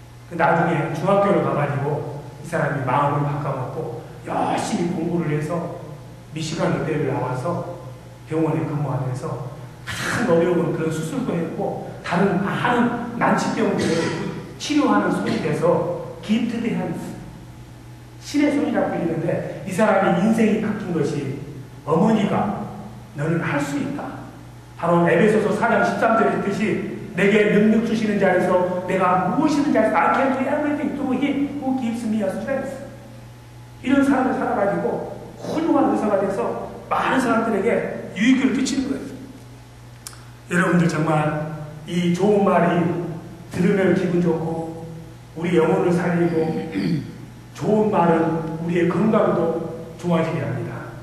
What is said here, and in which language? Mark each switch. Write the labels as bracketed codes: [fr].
[ko] 나중에 중학교를 가가지고 이 사람이 마음을 바꿔먹고 열심히 공부를 해서 미시간 의대를 나와서 병원에 근무하면서 가장 어려운 그런 수술도 했고 다른 많은 난치병들을 치료하는 손이 돼서 [en] gifted hands, [ko] 신의 손이라고 불리는데 이 사람이 인생이 바뀐 것이 어머니가 너는 할 수 있다. 바로 에베소서 4장 13절에 있듯이 내게 능력 주시는 자에서 내가 무엇이든 자에서 [en] I can do everything through him who gives me a strength. [ko] 이런 삶을 살아가지고 훌륭한 의사가 돼서 많은 사람들에게 유익을 끼치는 거예요. 여러분들 정말 이 좋은 말이 들으면 기분 좋고 우리 영혼을 살리고 좋은 말은 우리의 건강도 좋아지게 합니다.